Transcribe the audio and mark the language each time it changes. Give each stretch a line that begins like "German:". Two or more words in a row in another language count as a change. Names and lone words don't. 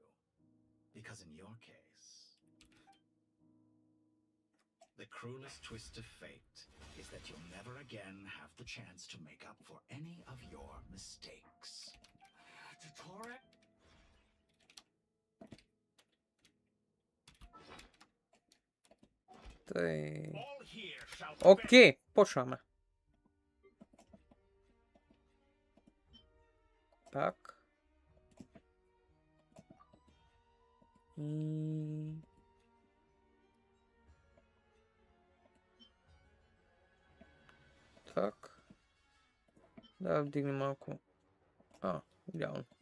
English: Because in your case, the cruelest twist of fate is that you'll never again have the chance to make up for any of your mistakes. Detore?
Bulgarian: Тъй...
English: All here shall
Bulgarian: Окей, почваме. Так. И... Так. Да, вдигнем малко. Идеално.